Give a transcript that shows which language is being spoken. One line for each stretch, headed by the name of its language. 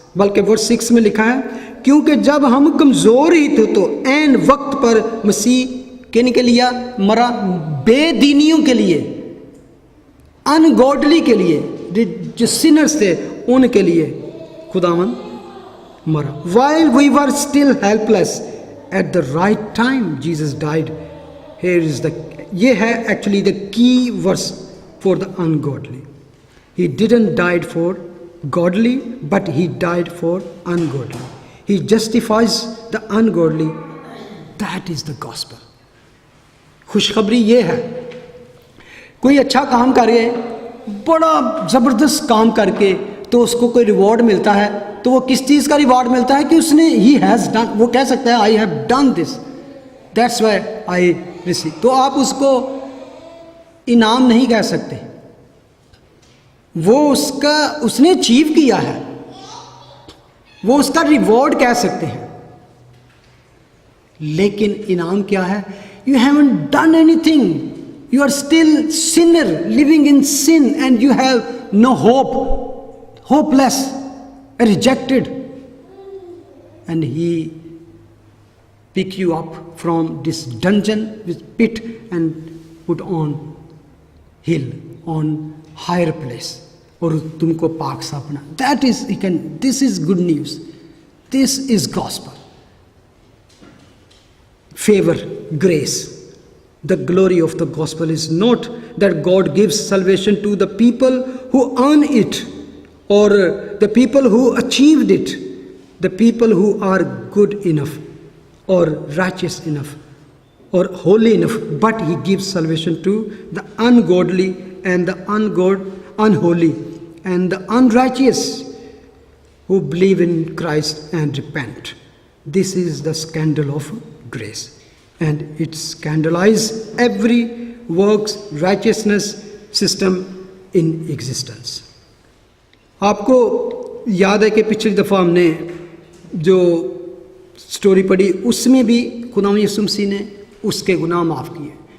Urdu: بلکہ ورس 6 میں لکھا ہے، کیونکہ جب ہم کمزور ہی تھے تو عین وقت پر مسیح کن کے لیے مرا، بے دینیوں کے لیے، ان گاڈلی کے لیے، جو سینرز تھے ان کے لیے خداوند مرا.
English: while we were still helpless at the right time Jesus died. Here is the،
Urdu: یہ ہے
English: actually the key verse for the ungodly. He didn't died for godly but he died for ungodly. He justifies the ungodly. That is the gospel.
Urdu: خوشخبری یہ ہے، کوئی اچھا کام کرے، بڑا زبردست کام کر کے تو اس کو کوئی ریوارڈ ملتا ہے، تو وہ کس چیز کا ریوارڈ ملتا ہے کہ اس نے
English: he has done,
Urdu: وہ کہہ سکتا ہے
English: I have done this, that's why I receive.
Urdu: تو آپ اس کو انعام نہیں کہہ سکتے، وہ اس نے اچیو کیا ہے، وہ اس کا ریوارڈ کہہ سکتے ہیں. لیکن انعام کیا ہے؟
English: you haven't done anything, you are still sinner living in sin and you have no hope, hopeless, rejected, and he pick you up from this dungeon with pit and put on hill, on higher place,
Urdu: اور تم کو پاک صاف بنا.
English: That is, this is good news, this is gospel. Favor, grace. The glory of the gospel is not that God gives salvation to the people who earn it or the people who achieved it, the people who are good enough or righteous enough or holy enough, but he gives salvation to the ungodly and the unholy and the unrighteous who believe in Christ and repent. This is the scandal of grace, and it scandalizes every works righteousness system in existence.
Urdu: آپ کو یاد ہے کہ پچھلی دفعہ ہم نے جو سٹوری پڑھی، اس میں بھی خدا یسوع مسیح نے اس کے گناہ معاف کیے.